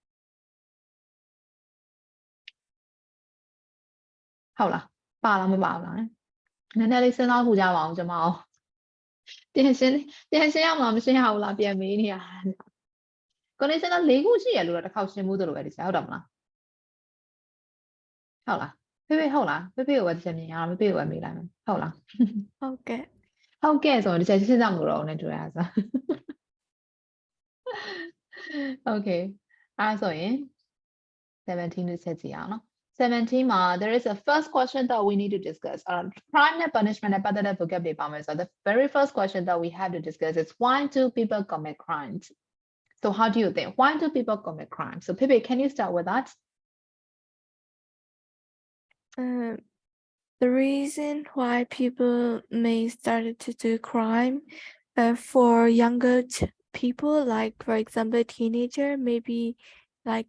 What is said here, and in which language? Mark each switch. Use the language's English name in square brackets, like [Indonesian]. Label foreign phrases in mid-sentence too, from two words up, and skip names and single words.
[Burmese] ဟုတ်လားပါလားမပါဘူးလားနည်းနည်းလေးစဉ်းစားဖို့ကြပါအောင်ကျွန်မအောင်ပြန်ရှင်းရမှာမရှင်းရဘူးလားပြန်မေးနေရ conditional ၄ခုရှိရလို့တော့တစ်ခေါက်ရှင်းမှုတို့လိုပဲဒီချက်ဟုတ်တယ်မလားဟုတ်လားဖေဟုတ်လားဖေကိုပဲတစ်ချက်မြင်ရအောင်ဖေကိုပဲမေးလိုက်မယ်ဟုတ်လား ဟုတ်ကဲ့ ဆိုတော့ဒီချက်ရှင်းကြမှာတော့နဲ့တွေ့ရဆို [English] okay [Burmese] အဲ့ဆိုရင်17ကိုချက်ကြည့်အောင်နော်17မှာ [English] there is a first question that we need to discuss crime and punishment [Burmese] နဲ့ပတ်သက်တဲ့ vocab တွေပါမယ်ဆိုတော့ [English] the very first question that we have to discuss is why do people commit crimes so how do you think why do people commit crimes so Pepe can you start with that the reason why people may started to do crime for younger people like for example teenager maybe like